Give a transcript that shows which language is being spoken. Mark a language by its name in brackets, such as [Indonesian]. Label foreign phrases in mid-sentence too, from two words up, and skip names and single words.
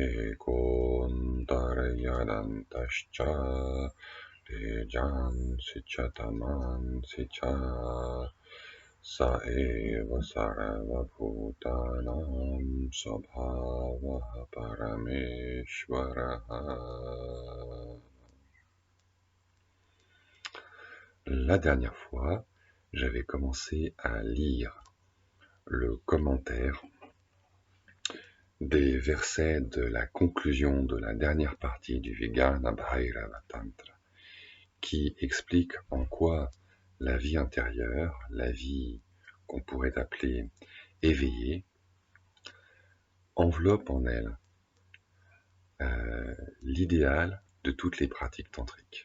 [Sanskrit] ekontaryadantascha tejansi cha tamansi cha sa eva sarvabhutanam svabhavah parameshvaraha. [French] La dernière fois, j'avais commencé à lire le commentaire des versets de la conclusion de la dernière partie du Vijnana Bhairava Tantra, qui explique en quoi la vie intérieure, la vie qu'on pourrait appeler éveillée, enveloppe en elle l'idéal de toutes les pratiques tantriques.